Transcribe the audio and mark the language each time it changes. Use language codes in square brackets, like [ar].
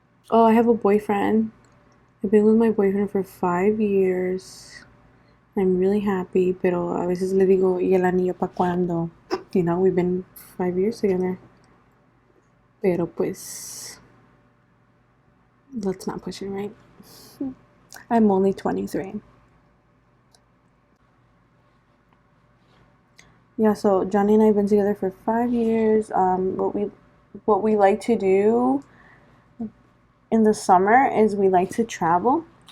[en] Oh, I have a boyfriend. I've been with my boyfriend for 5 years. I'm really happy, [es] pero a veces le digo, ¿y el anillo pa' cuándo? [en] You know, we've been 5 years together. [es] Pero pues, [en] let's not push it, right? I'm only 23. Yeah, so Johnny and I have been together for 5 years. What we like to do in the summer is we like to travel.